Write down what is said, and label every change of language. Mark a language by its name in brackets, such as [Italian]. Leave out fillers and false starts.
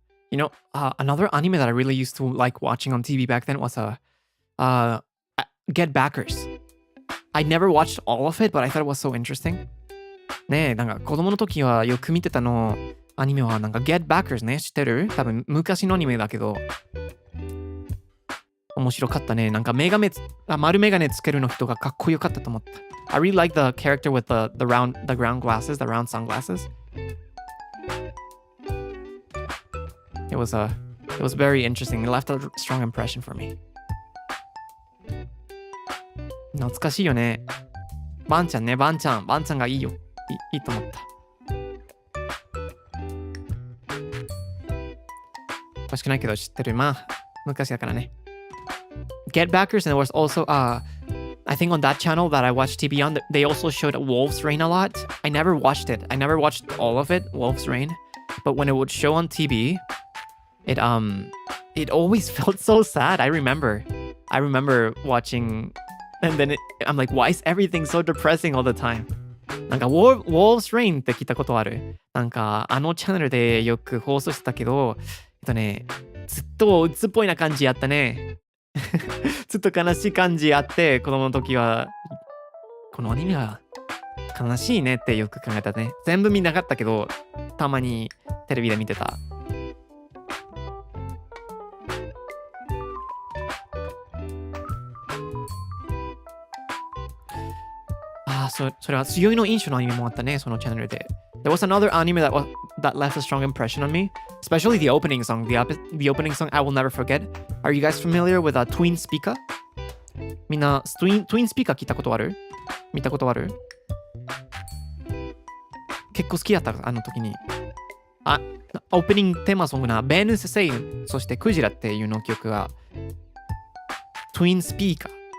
[English] You know, another anime that I really used to like watching on TV back then was Get Backers. I never watched all of it, but I thought it was so interesting. [Japanese] ねえ、なんか子供の時はよく見てたのアニメはなんか Get Backers ね、知ってる？多分昔のアニメだけど面白かったね。なんか丸メガネつけるの人がかっこよかったと思った。 [English] I really like the character with the round glasses, the round sunglasses. It was very interesting. It left a strong impression for me. [Japanese] 懐かしいよね。バンちゃんがいいよ。いいと思った。欲しくないけど知ってる。まあ、昔だからね。 [English] Get Backers, and there was also, I think on that channel that I watched TV on, they also showed Wolf's Rain a lot. I never watched it. I never watched all of it, Wolf's Rain. But when it would show on TV, it always felt so sad. I remember watching, and then I'm like, why is everything so depressing all the time? [Japanese] なんか Wolf's Rain って聞いたことある？なんかあのチャンネルでよく放送してたけど、ずっと鬱っぽいな感じやったね。ずっと悲しい感じあって、子供の時はこのアニメは悲しいねってよく考えたね。全部見なかったけど、たまにテレビで見てた。それは強いの印象のアニメもあったね、そのチャンネルで。 [English] There was another anime that left a strong impression on me, especially the opening song. The opening song I will never forget. Are you guys familiar with a Twin Speaker? [Japanese] みんな、Twin Speaker 聞いたことある？見たことある？結構好きだった、あの時に。オープニングテーマソングな、ベヌス・セイン、そしてクジラっていうの曲が、Twin Speaker。